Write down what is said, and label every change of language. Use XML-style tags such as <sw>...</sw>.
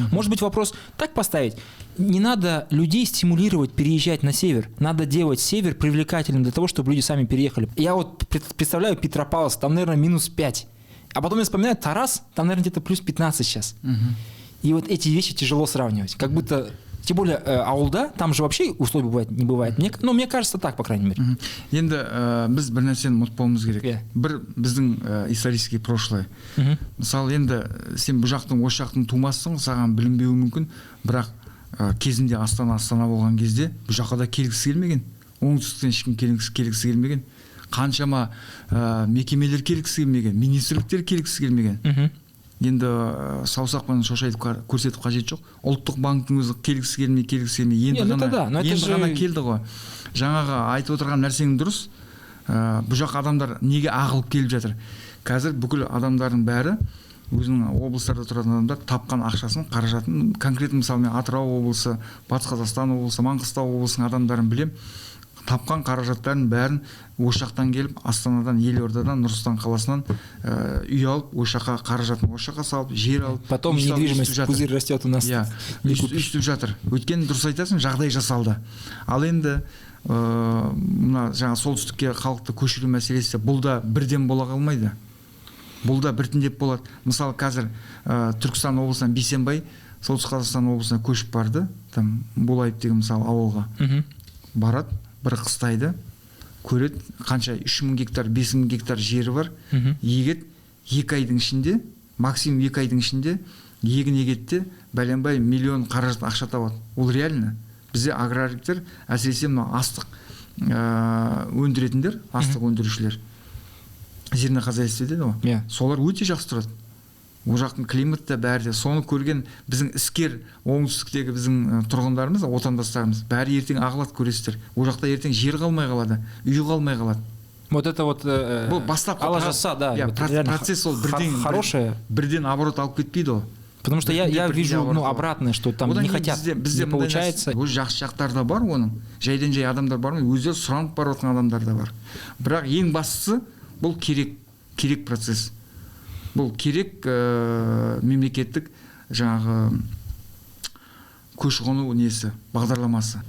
<ru>Может быть, вопрос так поставить: не надо людей стимулировать переезжать на север, надо делать север привлекательным для того, чтобы люди сами переехали. Я вот представляю Петропавловск, там, наверное, -5, а потом я вспоминаю Тарас, там, наверное, где-то +15 сейчас. И вот эти вещи тяжело сравнивать, как будто... Тем более ауылда, там же вообще условий не бывает. Мне кажется так, по крайней мере.</ru> <kk>Енді біз бір нәрсені ұмытпауымыз керек. Бір біздің</kk> <ru>исторический прошлое.</ru> <kk>Мысалы, енді сен бұл жақтың, осы жақтың тумассың, саған білінбеуі мүмкін, бірақ кезінде Астана болған кезде бұл жаққа да келгісі келмеген. Оңтүстіктен ешкім келгісі келмеген. Қаншама мекемелер келгісі келмеген, министрліктер келгісі келмеген. Енді саусақпен шошайтып көрсетіп қажет жоқ. Ұлттық банктың өзі келгісі келмей енді ғана келді ғой. Жаңағы айтып отырған нәрсең дұрыс. Бұл жақ адамдар неге ағылып келіп жатыр? Қазір бүкіл адамдардың бәрі, өзінің облыстарда тұратын адамдар тапқан ақшасын, қаражатын, конкретно мысалы мен Атырау облысы, Батыс Қазақстан облысы, Маңғыстау облысының адамдарын білем. Тапқан қаражаттарын бәрін осы жақтан келіп, Астанадан, Елордадан, Нұр-Сұлтан қаласынан үй алып, осы жаққа қаражатын осы жаққа салып, жер алып,</kk> <ru>потом недвижимость пузырь растет у нас.</ru> <kk>Үстіп жатыр. Өйткені дұрыс айтасың, жағдай жасалды. Ал енді мына жаңа солтүстікке халықты көшіру мәселесі бұл да бірден бола қалмайды. Бұл да біртіндеп болады. Мысалы, қазір Түркістан облысынан Бейсенбай Солтүстік Қазақстан облысына көшіп барды, там Болайып деген мысалы ауылға. Барады, бір қыстайды, көреді, қанша 3000 гектар, 5000 гектар жері бар, егет 2 айдың ішінде, максимум 2 айдың ішінде егін егетте бәленбай миллион қаражат ақша табады. Ол реально. Бізде аграриктер, әсіресе мына астық өндіретіндер, астық өндірушілер,</kk> <ru>зерно хозяйство</ru> <kk>дейді ғой, солар өте жақсы тұрады. Ол жақтың климаты да бәрі де. Соны көрген біздің іскер оңтүстіктегі біздің тұрғындарымыз, отандастарымыз бәрі ертең ағылады, көресіздер. Ол жақта ертең жер қалмай қалады, үй қалмай қалады.</kk> <ru>Вот это вот алажаса, да.</ru> <kk>Процесс ол бірден оборот алып кетпейді ол.</kk> <ru>Потому что я вижу обратное, что там не хотят, не получается.</ru> <kk>Өз жақсы жақтар да бар оның. Жайдан жай адамдар бар ма? Өздері сұранып барып отырған адамдар да бар. Бірақ ең бастысы бұл керек процесс. Бұл керек мемлекеттік жаңағы көші-қону несі, бағдарламасы.</kk>